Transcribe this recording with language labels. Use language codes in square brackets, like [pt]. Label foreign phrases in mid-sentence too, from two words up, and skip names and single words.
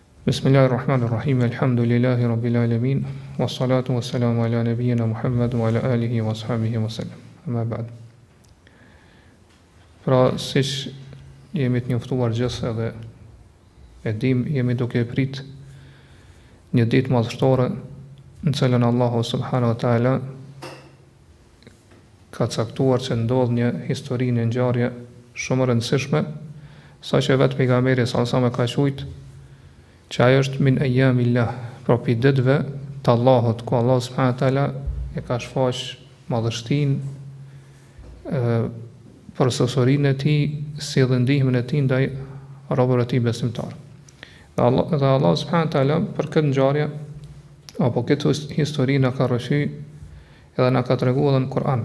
[ar] بسم الله الرحمن الرحيم. الحمد لله رب العالمين. والصلاة والسلام على نبينا محمد وعلى آله وأصحابه وسلم. أما بعد. [sq] Pra, siç jemi të njoftuar gjithë edhe e dim, jemi duke prit një ditë madhështore në cilën Allahu [ar] سبحانه وتعالى [sq] ka caktuar që ndodh një histori, një ngjarje shumë e rëndësishme, saqë vetë pejgamberi [ar] صلى الله عليه وسلم [sq] ka thujt që ajo është [ar] من أيام الله, [sq] pra pi ditëve të Allahut, ku Allah [ar] سبحانه وتعالى [sq] e ka shfaq madhështinë, përsosurinë e tij, si dhe ndihmën e tij ndaj robërve të tij besimtar. Dhe Allah [ar] سبحانه وتعالى [sq] për këtë ngjarje apo këtë histori na ka rrëshy edhe na ka treguar edhe në Kur'an.